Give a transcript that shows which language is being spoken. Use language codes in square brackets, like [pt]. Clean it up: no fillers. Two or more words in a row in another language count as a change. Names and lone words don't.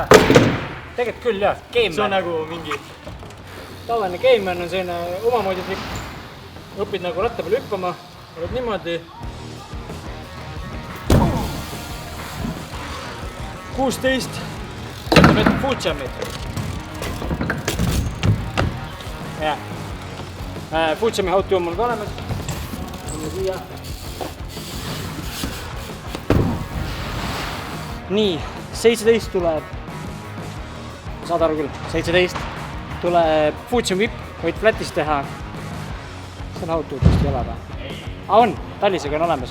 [et] Tegelikult küll jah, [en] game man. [et] See on nagu mingi... Tavaline [en] game man [et] on selline omamoodi trikk. Õpid nagu ratta peal hüppama, oled niimoodi. 16. Võtame ette [en] foot jump'id. Foot jump'i how to [et] on mul ka olemas. Siia. nii, 17 tuleb, saad aru küll, 17 tuleb [en] Fusion Whip, [et] võid flatis teha. See on How-To vist ei ole või? On, Tallisega on olemas.